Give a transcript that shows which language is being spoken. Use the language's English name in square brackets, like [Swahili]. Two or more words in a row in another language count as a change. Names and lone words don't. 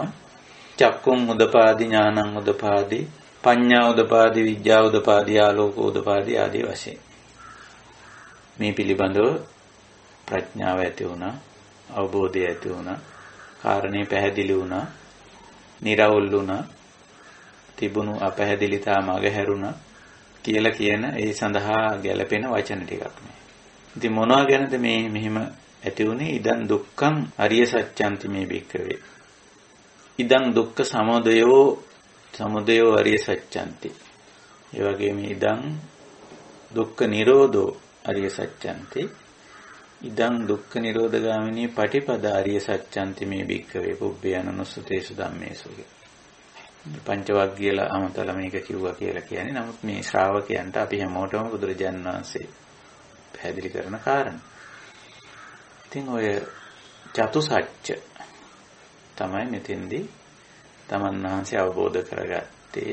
[Pali] චක්කුම් උදපාදි ඥානං උදපාදි පඤ්ඤා උදපාදි විද්‍යා උදපාදි ආලෝක උදපාදි [Sinhala] ආදී වශයෙන් මේ පිළිබඳව ප්‍රඥාව ඇති වුණා, අවබෝධය ඇති වුණා, කාරණේ පැහැදිලි වුණා, නිර්වුල් වුණා, තිබුණු අපැහැදිලිතා මග හැරුණා කියලා කියන ඒ සඳහා ගැලපෙන වචන ටිකක් නේ. ඉතින් මොනවා ගැනද මේ මෙහිම ඇති වුණේ? [Pali] ඉදං දුක්ඛං අරිය සත්‍යන්ති මේ භික්ඛවේ. ඉදං දුක්ඛ සමුදයෝ අරිය සත්‍යන්ති. [Sinhala] ඒ වගේම [Pali] ඉදං දුක්ඛ නිරෝධෝ අරිය සත්‍යන්ති. ඉදං දුක්ඛ නිරෝධගාමිනී පටිපදා අරිය සත්‍යන්ති මේ භික්ඛවේ පුබ්බේ අනනුස්සතේසු ධම්මේසු. [Sinhala] පංචවග්ගීය අමතල මේක කිව්වා කියලා කියන්නේ. නමුත් මේ ශ්‍රාවකයන්ට අපි හැමෝටම බුදුරජාණන් වහන්සේ පැහැදිලි කරන කාරණා. ඉතින් ඔය චතුසත්‍ය තමයි මෙතෙන්දී තමන් වහන්සේ අවබෝධ කරගත්තේ.